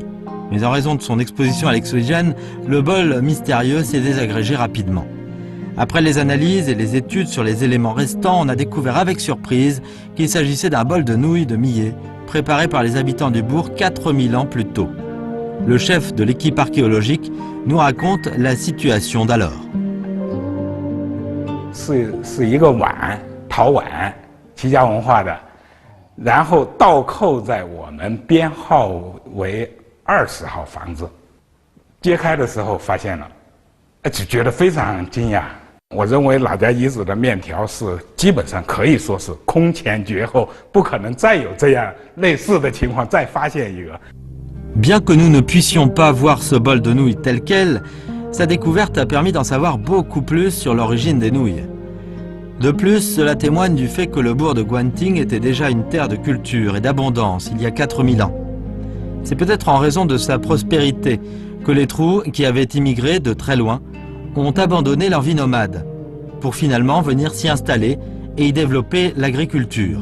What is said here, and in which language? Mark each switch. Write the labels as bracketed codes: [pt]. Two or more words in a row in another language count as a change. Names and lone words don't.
[fr] Mais en raison de son exposition à l'oxygène, le bol mystérieux s'est désagrégé rapidement. Après les analyses et les études sur les éléments restants, on a découvert avec surprise qu'il s'agissait d'un bol de nouilles de millet, préparé par les habitants du bourg 4000 ans plus tôt. Le chef de l'équipe archéologique nous raconte la situation d'alors. [zh] 是一个碗，陶碗，齐家文化的，然后倒扣在我们编号为20号房子。揭开的时候发现了，就觉得非常惊讶。我认为老家遗址的面条是基本上可以说是空前绝后，不可能再有这样类似的情况再发现一个。 [fr] Bien que nous ne puissions pas voir ce bol de nouilles tel quel, sa découverte a permis d'en savoir beaucoup plus sur l'origine des nouilles. De plus, cela témoigne du fait que le bourg de Gwanting était déjà une terre de culture et d'abondance il y a 4000 ans. C'est peut-être en raison de sa prospérité que les Trous, qui avaient immigré de très loin, ont abandonné leur vie nomade, pour finalement venir s'y installer et y développer l'agriculture.